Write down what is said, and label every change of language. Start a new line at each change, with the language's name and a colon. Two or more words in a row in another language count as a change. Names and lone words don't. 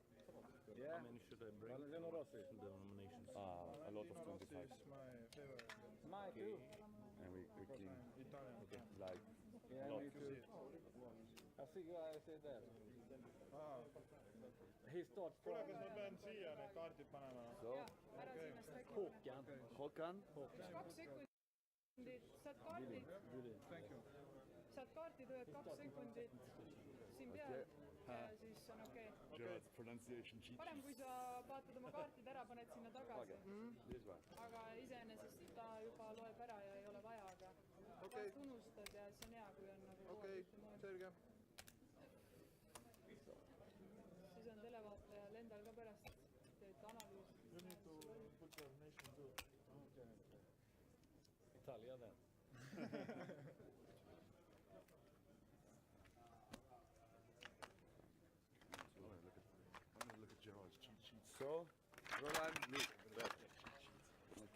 English: Yeah. How many should I bring? Valentino Rossi. The nominations. A lot of 25. My favorite. My too. And we clean. Italian. Okay. Like, Yeah, lot. me too. I see you guys say that. He starts from
Estonian: Kuule, kas ma pean siia need kaardid panema? So, Håkan. Håkan. 2 sekundit, saad kaardi, saad kaardi, tuleb 2 sekundit siin peal ja siis on okei.
English: Gerard's pronunciation cheat.
Estonian: Parem, kui sa vaatad oma kaartid ära, paned sinna tagasi.
English: This one.
Estonian: Aga iseenesest ta juba loeb ära ja ei ole vaja, aga vahest unustad ja siis on hea, kui on nagu Okei, selge. siis on televaatajal endal ka pärast teed analüüs.
English: You need to put your nation too. Italia then. I'm gonna look at Gerard's cheat sheets. So, Roland, look. Okay.